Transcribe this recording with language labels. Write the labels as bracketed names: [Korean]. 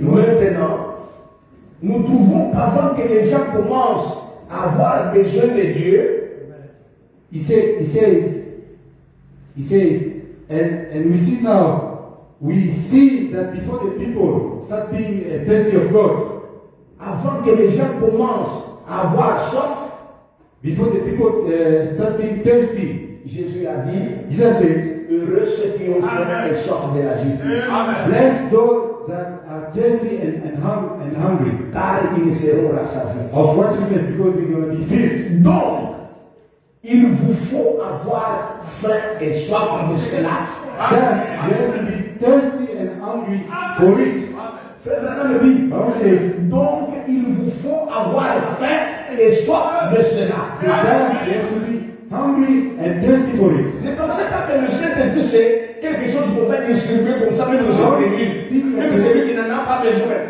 [French] Maintenant, nous trouvons qu'avant que les gens commencent à avoir besoin de Dieu, [English] He says, and we see now, we see that before the people start being thirsty of God, [French] avant que les gens commencent à avoir soif, [English] before the people start being thirsty, [French] Jésus a dit, [English] Jesus said, [French] heureux ceux qui ont faim et soif de la justice, [English] bless those that are thirsty and hungry [French] car ils seront rassasiés. [English] of righteousness, because they're going to be filled. [French] Donc, il vous faut avoir faim et soif de cela. [English] That you have to be thirsty and hungry for it. [French] Frère Branham me dit, [English] Bible says, [French] donc il vous faut avoir faim et soif de cela. [English] that you have to be hungry and thirsty for it. [French] Ne pensez pas que le Saint-Esprit c'est quelque chose qu'on va distribuer comme ça, même aux gens réunis, même celui qui n'en a pas besoin.